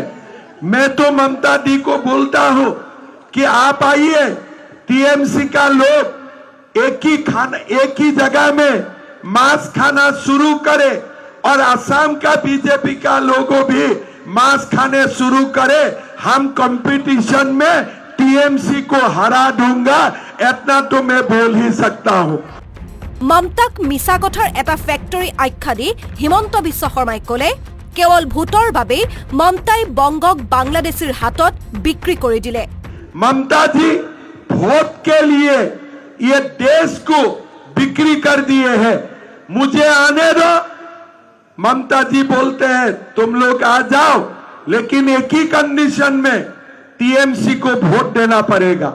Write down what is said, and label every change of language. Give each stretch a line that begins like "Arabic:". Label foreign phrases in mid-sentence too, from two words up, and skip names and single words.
Hindi: मैं तो ममता दी को बोलता हूं कि आप आइए, टीएमसी का लोग एक ही जगह में मांस खाना शुरू करे और असम का बीजेपी का लोगों भी मांस खाने शुरू करे। हम कंपटीशन में टीएमसी को हरा दूंगा, इतना तो मैं बोल ही सकता हूं।
Assamese: মমতাক মিছা কথাৰ এটা ফেক্টৰী আখ্যা দি হিমন্ত বিশ্ব শৰ্মাই ক'লে, কেৱল ভোটৰ বাবেই মমতাই বংগক বাংলাদেশীৰ হাতত বিক্ৰী কৰি দিলে।
Hindi: ममता जी वोट के लिए ये देश को बिक्री कर दिए हैं। मुझे आने दो। ममता जी बोलते हैं तुम लोग आ जाओ, लेकिन एक ही कंडीशन में टीएमसी को वोट देना पड़ेगा।